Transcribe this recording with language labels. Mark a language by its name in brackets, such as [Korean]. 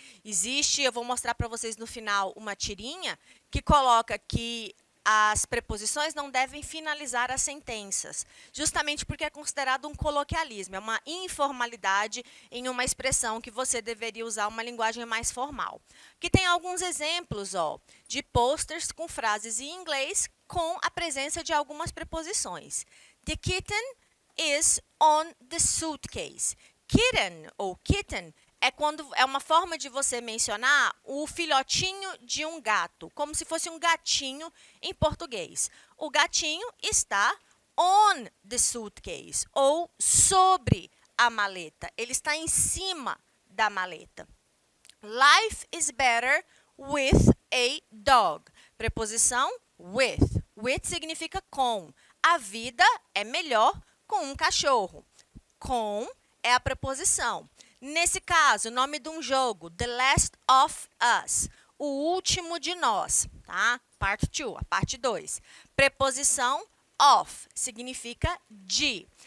[Portuguese] Eu vou mostrar para vocês no final uma tirinha que coloca que as preposições não devem finalizar as sentenças, justamente porque é considerado um coloquialismo, é uma informalidade em uma expressão que você deveria usar uma linguagem mais formal. Aqui tem alguns exemplos de posters com frases em inglês com a presença de algumas preposições. [English] The kitten is on the suitcase. [Portuguese] Kitten ou kitten é uma forma de você mencionar o filhotinho de um gato, como se fosse um gatinho em português. O gatinho está [English] on the suitcase, [Portuguese] ou sobre a maleta. Ele está em cima da maleta. [English] Life is better with a dog. [Portuguese] Preposição with. With significa com. A vida é melhor com um cachorro. Com é a preposição. Nesse caso, o nome de um jogo, The Last of Us, o último de nós, tá? Parte 2, a parte 2. Preposição of significa de.